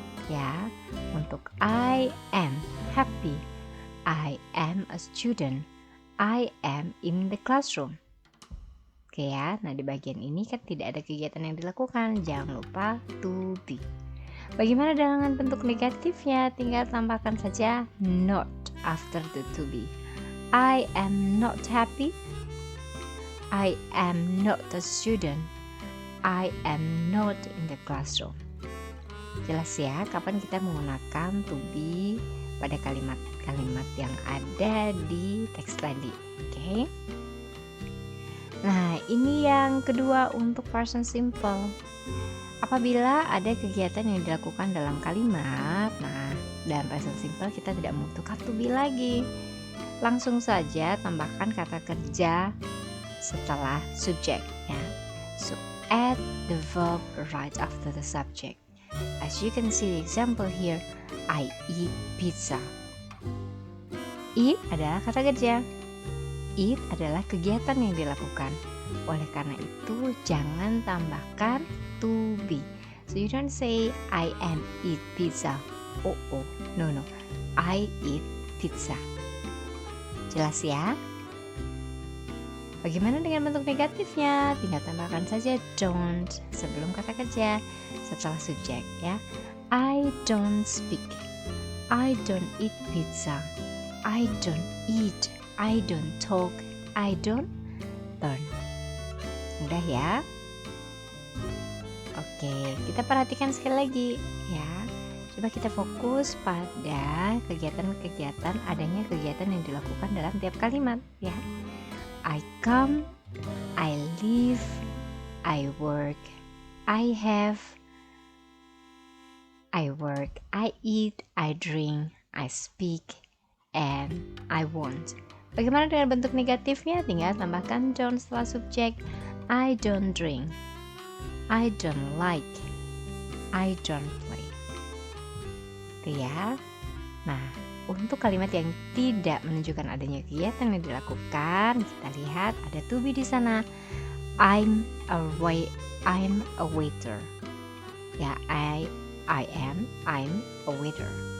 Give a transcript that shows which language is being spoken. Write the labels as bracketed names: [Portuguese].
[English] Ya, untuk I am happy, I am a student, I am in the classroom. [Indonesian] Oke ya, nah di bagian ini kan tidak ada kegiatan yang dilakukan, jangan lupa to be. Bagaimana dengan bentuk negatifnya? Tinggal tambahkan saja [English] not after the [Indonesian] to be. [English] I am not happy, I am not a student, I am not in the classroom. [Indonesian] Jelas ya, kapan kita menggunakan to be pada kalimat-kalimat yang ada di teks tadi. Oke. Nah, ini yang kedua untuk present simple. Apabila ada kegiatan yang dilakukan dalam kalimat, nah, dalam present simple kita tidak membutuhkan to be lagi. Langsung saja tambahkan kata kerja setelah subjek ya. [English] So add the verb right after the subject. As you can see the example here, I eat pizza. [Indonesian] Eat adalah kata kerja. Eat adalah kegiatan yang dilakukan. Oleh karena itu jangan tambahkan to be. [English] So you don't say I am eat pizza. Oh, no. I eat pizza. [Indonesian] Jelas ya? Bagaimana dengan bentuk negatifnya? Tinggal tambahkan saja don't sebelum kata kerja setelah subjek ya. [English] I don't speak. I don't eat pizza. I don't eat. I don't talk. I don't learn. [Indonesian] Mudah ya? Oke, kita perhatikan sekali lagi ya. Coba kita fokus pada kegiatan-kegiatan, adanya kegiatan yang dilakukan dalam tiap kalimat ya. [English] I come, I live, I work, I have, I work, I eat, I drink, I speak, and I want. [Indonesian] Bagaimana dengan bentuk negatifnya? Tinggal tambahkan don't setelah subjek. [English] I don't drink, I don't like, I don't play. [Indonesian] Itu ya. Nah, untuk kalimat yang tidak menunjukkan adanya kegiatan yang dilakukan, kita lihat ada to be di sana. [English] I'm a waiter. Ya, I'm a waiter.